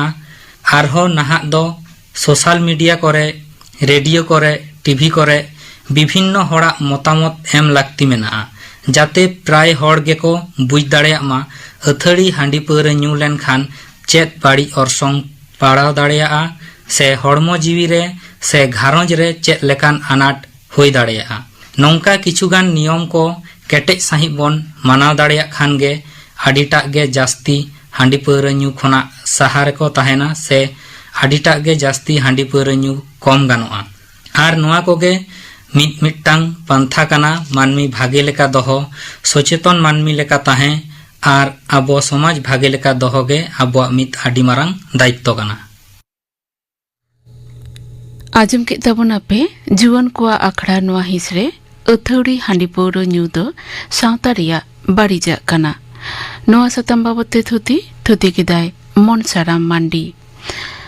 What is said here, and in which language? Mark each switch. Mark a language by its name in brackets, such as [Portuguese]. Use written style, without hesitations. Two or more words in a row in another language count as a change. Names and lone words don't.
[Santali] आरहो नाहा दो [English] social media [Santali] कोरे, रेडियो कोरे, टीवी कोरे विभिन्न होड़ा मतामत एम लाक्ति मेनाआ जाते प्राय होड़ गेको बुझ दाड़ेयाग मा अथड़ी हांडी पौरा ᱧᱩ लेनखान चेत बाड़ी ऑर्सोंग पाड़ाव दाड़ेयाआ से हड़मो जीवी रे से घारोंज रे चेत लेकान अनाट हुई दाड़ेयाआ। नौका किछुगान नियम को केटेज सही बन मानाव दाड़ेया खान गे आडिटाग गे जास्ती हांडी पौरा ᱧᱩ खोना सहारे को तहेना से आडिटाग गे जास्ती हांडी पौरा ᱧᱩ कम गानोआ। आर नोआ कोगे मिट्टांग पंथा काना मानमी भागे लेका दोहो सचेतन मानमी लेका ताहें आर आबो समाज भागे लेका दोहोगे आबो मित आडी मारांग दायित्व काना। आजम के तबन आपे जुवन को आखड़ा नोआ हिसरे अथौड़ी हांडी पौरा ᱧᱩ दो सावता रिया बाड़ीजा काना। नोआ सतम बाबते थुती किदाय मन साराम मांडी।